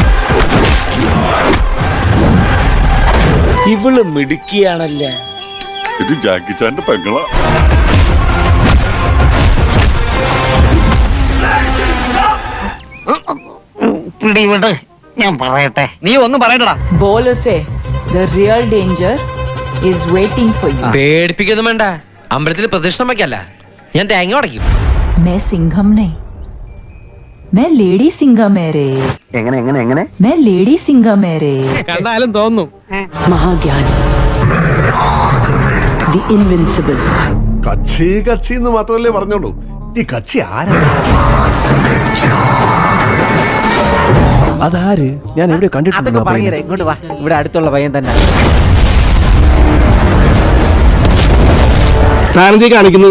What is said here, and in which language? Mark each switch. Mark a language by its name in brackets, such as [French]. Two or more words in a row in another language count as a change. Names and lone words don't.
[Malayalam] ഇവള് മിടുക്കിയാണല്ലേ. ഇത് ജാക്കി ചാന്റെ പെങ്ങളാ. പിടിവിട്, ഞാൻ പറയട്ടെ. നീ ഒന്ന് പറയണ്ടടാ. [English] ബോലോസേ the real danger is waiting for you. [Malayalam] പേടിപ്പിക്കൊന്നും വേണ്ട. അമ്പലത്തിൽ പ്രദക്ഷിണം വയ്ക്കല്ല, ഞാൻ തേങ്ങ ഉടയ്ക്കും. [Hindi] मैं सिंघम नहीं, मैं लेडी सिंघम है रे. [Malayalam] എങ്ങനെ [Hindi] मैं लेडी सिंघम है रे. [Malayalam] കണ്ടാലും തോന്നും. [Hindi] महाज्ञानी, [English] the invincible. [Malayalam] കക്ഷി എന്ന് മാത്രമല്ലേ പറഞ്ഞോളൂ. ഈ കക്ഷി ആരാ? അതാര്? ഞാൻ എവിടെ കണ്ടിട്ടുണ്ട്? ഇങ്ങോട്ട് വാ, ഇവിടെ അടുത്തുള്ള പയ്യൻ തന്നെ. താനെന്തീ കാണിക്കുന്നത്?